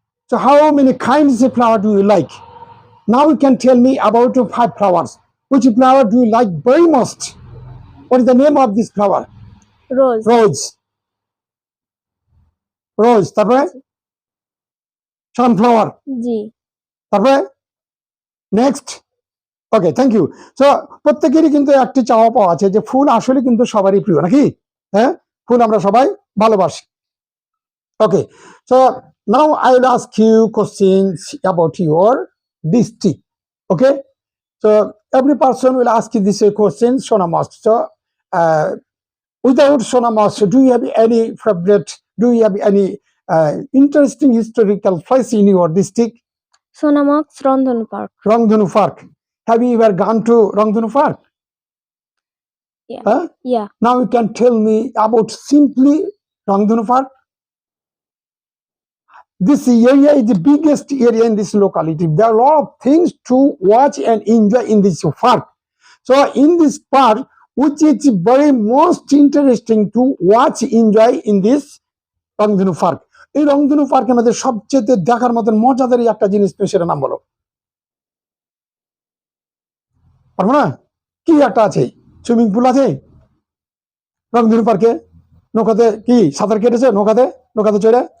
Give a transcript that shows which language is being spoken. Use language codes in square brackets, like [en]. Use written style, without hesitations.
[en] So how many kinds of flower do you like? Now you can tell me about 5 flowers. Which flower do you like very most? What is the name of this flower? Rose. Rose. Rose. [bn] তারপরে sunflower. G. [en] তারপরে next. Okay, thank you. [bn] So প্রত্যেকেরই কিন্তু একটি চাওয়া পাওয়া আছে যে ফুল আসলে কিন্তু সবারই প্রিয় নাকি? হ্যাঁ, ফুল আমরা সবাই ভালোবাসি। [en] Okay, so now I will ask you questions about your district. Okay, so every person will ask you this question, Sonamos. So without Sonamos, do you have any favorite? Do you have any interesting historical place in your district? Sonamox Rondhanu Park. Rangdhanu Park. Have you ever gone to Rangdhanu Park? Yeah. Huh? Yeah. Now you can tell me about simply Rangdhanu Park. This area is the biggest area in this locality. There are a lot of things to watch and enjoy in this park. So in this park, which is very most interesting to watch, enjoy in this Rangdhanu Park. [bn] এই রংধনু পার্কের মধ্যে সবচেয়ে দেখার মতন মজাদার একটা জিনিস তুমি সেটা নাম বলো। পারবো না? কি একটা আছে? সুইমিং পুল আছে রংধনু পার্কে? নৌকাতে কি সাঁতার কেটেছে? নৌকাতে চড়ে?